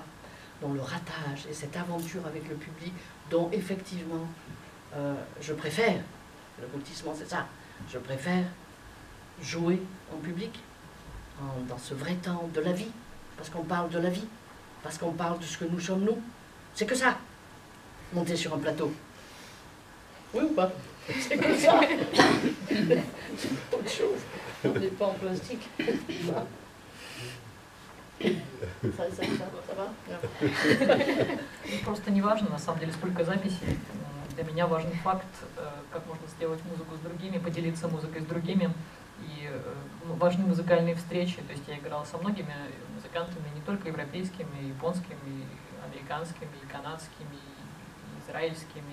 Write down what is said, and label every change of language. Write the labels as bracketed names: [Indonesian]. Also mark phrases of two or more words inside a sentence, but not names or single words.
[French] Donc le ratage et cette aventure avec le public, dont effectivement je préfère, l'aboutissement c'est ça, je préfère jouer en public, dans ce vrai temps de la vie, parce qu'on parle de la vie, parce qu'on parle de ce que nous sommes nous. C'est que ça, monter sur un plateau. Oui ou pas? C'est que ça. C'est autre chose. On n'est pas en plastique. Ça va? [Russian] Просто не важно, на самом деле, сколько записей. Для меня важен факт, как можно сделать музыку с другими, поделиться музыкой с другими. И важны музыкальные встречи. То есть я играла со многими музыкантами, не только европейскими, и японскими, и американскими, и канадскими, и израильскими.